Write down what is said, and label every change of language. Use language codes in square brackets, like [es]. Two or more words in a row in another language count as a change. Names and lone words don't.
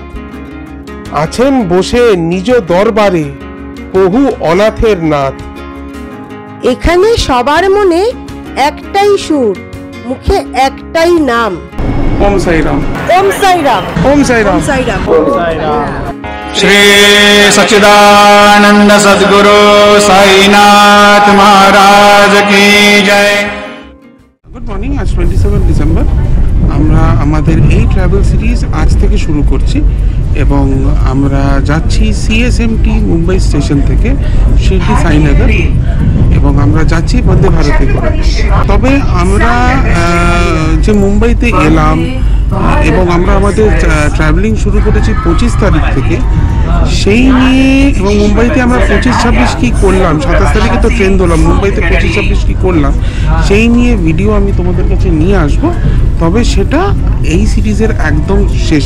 [bn] আছেন বসে নিজ দরবারে বহু অনাথের নাথ। এখানে সবার মনে একটাই সুর, মুখে একটাই নাম। ওম সাই রাম, ওম সাই রাম, ওম সাই রাম, ওম সাই রাম। [hi] श्री सच्चिदानंद सद्गुरु साईनाथ महाराज की जय। [en] good morning. [bn] আজ 27 ডিসেম্বর। আমরা আমাদের এই [en] travel series [bn] আজ থেকে শুরু করছি এবং আমরা যাচ্ছি সিএসএমটি মুম্বাই স্টেশন থেকে শিরডি সাইনগর এবং আমরা যাচ্ছি বন্দে ভারতে করে। তবে আমরা যে মুম্বাইতে এলাম এবং আমরা আমাদের ট্রাভেলিং শুরু করেছি 25 তারিখ থেকে, সেই নিয়ে এবং মুম্বাইতে আমরা 25-26 কী করলাম, 27 তারিখে তো ট্রেন ধরলাম, মুম্বাইতে 25-26 কী করলাম সেই নিয়ে ভিডিও আমি তোমাদের কাছে নিয়ে আসব, তবে সেটা এই সিরিজের একদম শেষে।